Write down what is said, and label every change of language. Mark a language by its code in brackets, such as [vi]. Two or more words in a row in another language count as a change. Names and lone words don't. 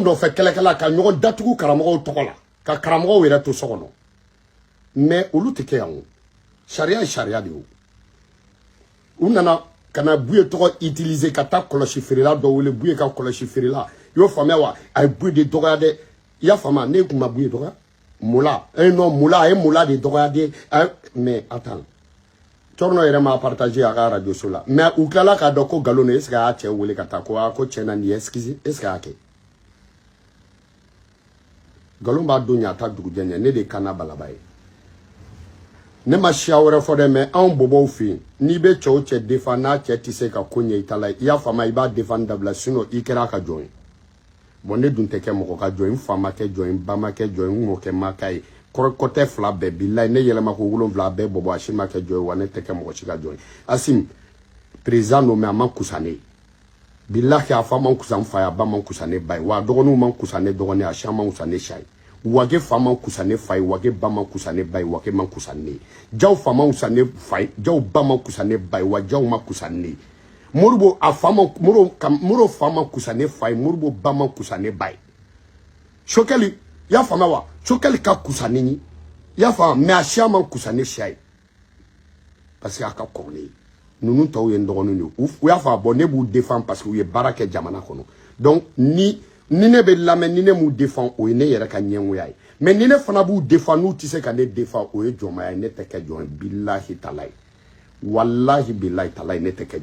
[bm] nɔfɛ kɛlɛkɛla ka ɲɔgɔn datugu karamɔgɔw tɔgɔ la ka karamɔgɔw yɛrɛ to so kɔnɔ mais olu tɛ kɛ yan o sariya ye sariya de ye u nana ka na Buye tɔgɔ utiliser ka taa kɔlɔsi feerela dɔ wele Buye ka kɔlɔsi feerela i y'o faamuya wa a ye Buye de dɔgɔya dɛ i y'a faamuya ne kun ma Buye dɔgɔya Moula non Moula a ye Moula de dɔgɔya de [fr] mais attends [bm] Cɔrɔnɔ yɛrɛ m'a partager a ka radio so la mais u tilala k'a dɔn ko nkalon don [fr] est ce que [bm] a y'a cɛ wele ka taa ko cɛ na nin ye [fr] excuse est ce que [bm] a y'a kɛ nkalon b'a don ɲa a ta dugujɛ ɲɛ ne de kana balaba ye ne ma siya wɛrɛ fɔ dɛ mais anw bɔbɔw fɛ yen n'i bɛ cɛ o cɛ défend n'a cɛ tɛ se ka ko ɲɛ i ta la i y'a faamuya i b'a défend dabila sinon i kɛra a ka jɔn ye bon ne dun tɛ kɛ mɔgɔ ka jɔn ye n fa ma kɛ jɔn ye n ba ma kɛ jɔn ye n mɔkɛ ma k'a ye kɔtɛ fila bɛɛ billahi ne yɛlɛma ko 7 bɛɛ bɔbɔ a si ma kɛ jɔn ye wa ne tɛ kɛ mɔgɔ si ka jɔn ye Asim président nommé a man kusa ne billahi a fa man kusa n fa ye a ba man kusa ne ba ye wa a dɔgɔninw man kusa ne dɔgɔnin a si man kusa ne si ye wage fa man kusa ne fa ye wage ba man kusa ne ba ye wage man kusa ne ye jaw fa man kusa ne fa ye jaw ba man kusa ne ba ye wa jaw ma kusa ne ye Moribo a fa man Moro fa man kusa ne fa ye Moribo ba man kusa ne ba ye Sokɛli y'a faamuya wa Sokɛli ka kusa ne ye y'a faamuya mais a si man kusa ne si ye [fr] parce que [bm] a ka kɔrɔ ne ye ninnu tɔw ye n dɔgɔninw de ye u y'a faamuya bon ne b'u défend [fr] parce que [bm] u ye baara kɛ jamana kɔnɔ donc ni ne bɛ lamɛn ni ne m'u défend o ye ne yɛrɛ ka ɲɛngoya ye mais ni ne fana b'u défend n'u tɛ se ka ne défend o ye jɔnmaya ye ne tɛ kɛ jɔn ye [ar] بالله تعالى والله بالله تعالى [bm] ne tɛ kɛ